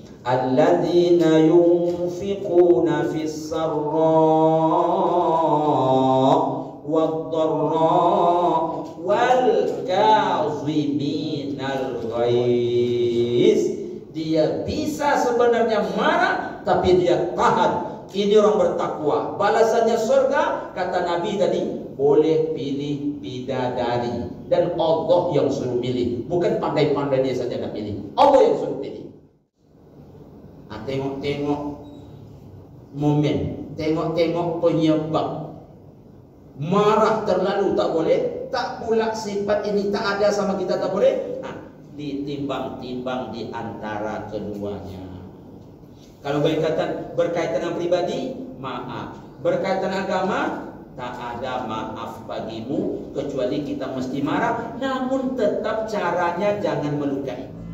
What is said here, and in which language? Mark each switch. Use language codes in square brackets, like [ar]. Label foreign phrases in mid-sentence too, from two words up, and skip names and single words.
[ar] الذين ينفقون في السراء والضراء والكاظمين الغيظ. [ms] Dia bisa sebenarnya marah tapi dia tahan. Ini orang bertakwa. Balasannya surga, kata Nabi tadi, boleh pilih bidadari. Dan Allah yang suruh pilih. Bukan pandai-pandai dia saja nak pilih. Allah yang suruh pilih. Nah, tengok-tengok momen, tengok-tengok penyebab. Marah terlalu tak boleh. Tak pula sifat ini tak ada sama kita tak boleh. Nah, ditimbang-timbang di antara keduanya. Kalau berkaitan dengan pribadi, maaf. Berkaitan agama, tak ada maaf bagimu kecuali kita mesti marah, namun tetap caranya jangan melukai.